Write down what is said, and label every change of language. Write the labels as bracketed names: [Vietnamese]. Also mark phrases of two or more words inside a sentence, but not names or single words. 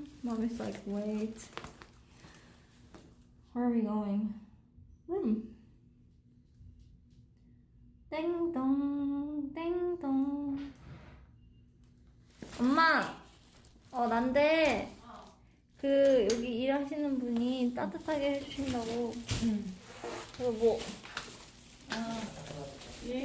[English] Mommy's like, wait. Where are we going? Room. Ding dong, ding dong. [Korean] 엄마, 난데 그 여기 일하시는 분이 따뜻하게 해주신다고. 그거 뭐? 예.